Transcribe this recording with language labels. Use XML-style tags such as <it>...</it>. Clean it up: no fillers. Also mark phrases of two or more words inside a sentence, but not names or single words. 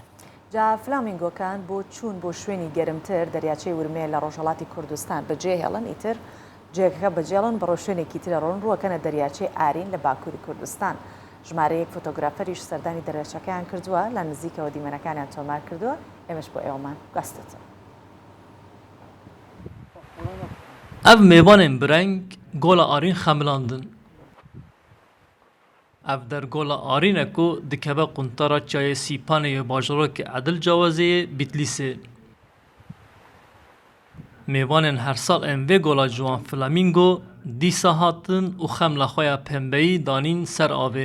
<ckb>جا فلامینگۆکان بۆ چوون بۆ شوێنی گەرمتر دەریاچەی ورمێ لە ڕۆژهەڵاتی کوردستان بەجێ هێڵن ئیتر جێگەکە بەجێڵن بە ڕۆژێنێکی ترە ڕۆن ڕووەکەنە دەریاچەی ئارین لە باکووری کوردستان ژمارەیەک فۆتۆگرافەریش سەردانی دەریاچەکەیان کردووە لە نزیکەوە دیمەنەکانیان تۆمار کردووە ئێمەش بۆ ئێوەمان گەستێتەوە</ckb> <ku>ئەv mêvanên bireng gola arîn xemilandin. Ev dergola arîne ku dikeve quntara çayê Sîpanê yê bajarokê Edil Cawazeyê Bitlisê. Mêvanên her sal ên vê gola ciwan flamingo dîsa hatin û xemla xwe ya pembeyî danîn ser avê.</ku>